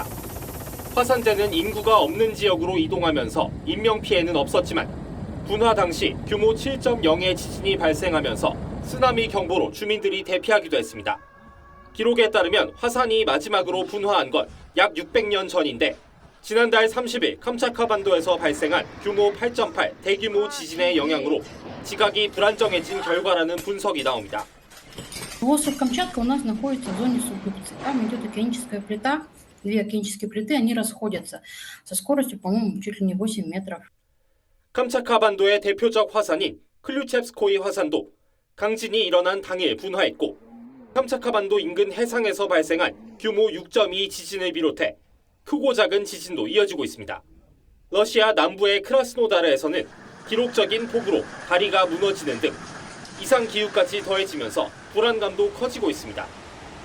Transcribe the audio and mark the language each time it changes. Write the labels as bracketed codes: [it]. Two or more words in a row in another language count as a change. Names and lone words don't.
[ko] 화산재는 인구가 없는 지역으로 이동하면서 인명피해는 없었지만 분화 당시 규모 7.0의 지진이 발생하면서 쓰나미 경보로 주민들이 대피하기도 했습니다. 기록에 따르면 화산이 마지막으로 분화한 건 약 600년 전인데 지난달 30일 캄차카 반도에서 발생한 규모 8.8 대규모 지진의 영향으로 지각이 불안정해진 결과라는 분석이 나옵니다. [ru] Остров Камчатка у нас находится в зоне субдукции. Там идет океаническая плита. Две океанические плиты, они расходятся со скоростью, по-моему, чуть ли не 8 метров. [ko] 캄차카 반도의 대표적 화산인 클류첵스코이 화산도 강진이 일어난 당일 분화했고 캄차카 반도 인근 해상에서 발생한 규모 6.2 지진을 비롯해 크고 작은 지진도 이어지고 있습니다. 러시아 남부의 크라스노다르에서는 기록적인 폭우로 다리가 무너지는 등 이상 기후까지 더해지면서 불안감도 커지고 있습니다.